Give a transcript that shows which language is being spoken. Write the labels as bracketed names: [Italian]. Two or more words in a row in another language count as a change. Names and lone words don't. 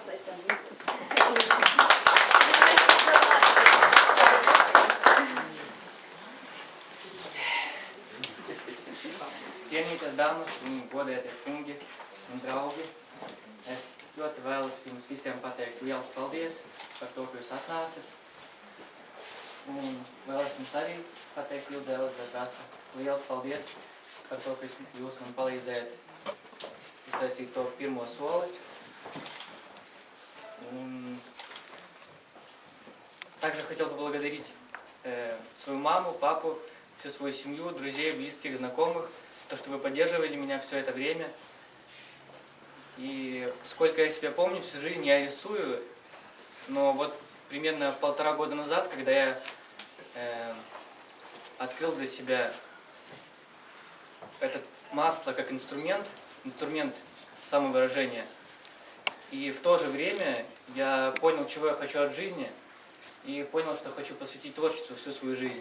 [Latvian] Cienītās dāmas un godētie kungi un draugi, es ļoti vēlos jums visiem pateikt lielu paldies par to, ka jūs atnācat. Un vēlos jums arī pateikt, Lūdzu, Elizabete, liels paldies par to, ka jūs man palīdzējat uztaisīt to pirmo soli. [Russian] Un также хотел поблагодарить свою маму, папу, всю свою семью, друзей, близких, знакомых, то, что вы поддерживали меня все это время. И сколько я себя помню, всю жизнь я рисую, но вот примерно 1,5 года назад, когда я открыл для себя этот масло как инструмент самовыражения, и в то же время я понял, чего я хочу от жизни, и понял, что хочу посвятить творчеству всю свою жизнь.